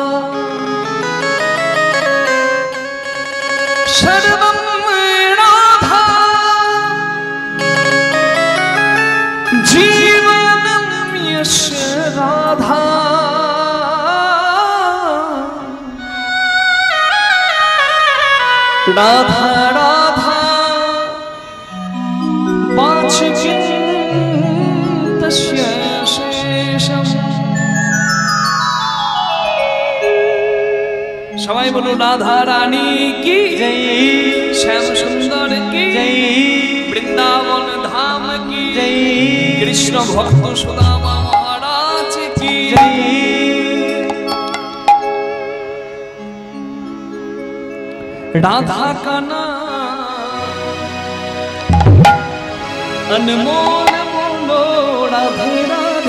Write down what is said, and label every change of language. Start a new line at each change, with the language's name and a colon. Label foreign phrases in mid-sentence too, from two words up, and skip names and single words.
Sanskrit: सर्वं राधा जीवनं यस्य राधा राधा राधा पाचकिन्तस्य शेषम्।
Hindi: सबाई बोलो राधा रानी की जय श्याम सुंदर की जय वृंदावन धाम की जय कृष्ण भक्त सुदामा महाराज की जय राधा का नाम अनमोल बोलो राधे राधे